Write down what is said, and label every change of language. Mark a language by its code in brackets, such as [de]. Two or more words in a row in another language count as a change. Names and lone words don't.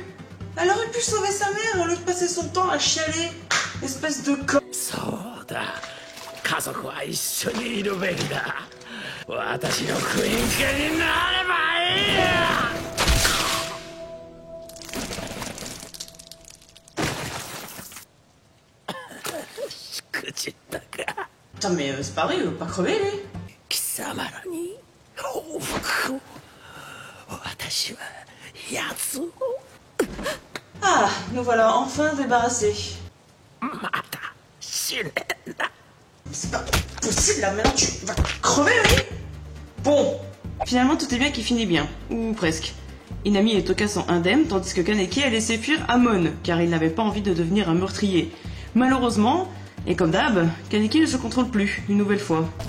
[fr] Elle aurait pu sauver sa mère au lieu de passer son temps à chialer. Espèce de con... [ja] 家族は一緒にいるべきだ。私のクイーン家になればいいや。しくじったか。 [fr] Putain mais c'est pareil, il veut pas crever lui. [ja] 貴様らに報復を。私は奴を。 [fr] Ah, nous voilà enfin débarrassés. [ja] また死ねんな。 [fr] C'est pas possible là, maintenant tu vas crever, oui. Bon, finalement tout est bien qui finit bien, ou presque. Hinami et Toka sont indemnes, tandis que Kaneki a laissé fuir Amon, car il n'avait pas envie de devenir un meurtrier. Malheureusement, et comme d'hab, Kaneki ne se contrôle plus, une nouvelle fois.